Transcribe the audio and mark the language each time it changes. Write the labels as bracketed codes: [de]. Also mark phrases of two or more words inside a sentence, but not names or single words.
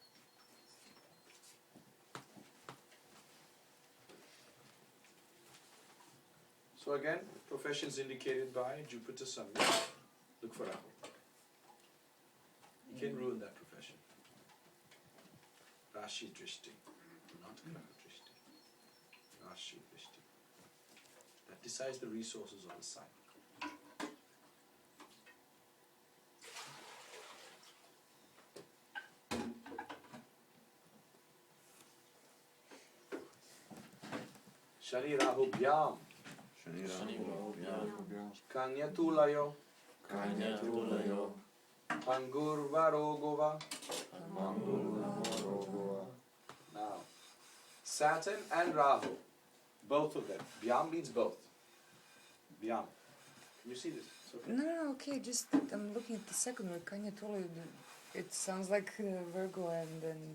[en] So again, professions indicated by Jupiter, Sun. Look for Rahu. You can ruin that profession. [sa] Rashi Drishti, not Graha Drishti. Rashi Drishti. [en] That decides the resources of the sign. [sa] Shani Rahu Bhyam. Shani Shani Rahu. Rahu. Kanya Tulayo. Kanya Tulayo. Pangur Varogova. [en] Now, Saturn and Rahu, both of them. Bhyam means both. Bhyam. Can you see this? It's okay. No, okay, just I'm looking at the second word, [sa] Kanya Tula. [en] It sounds like Virgo and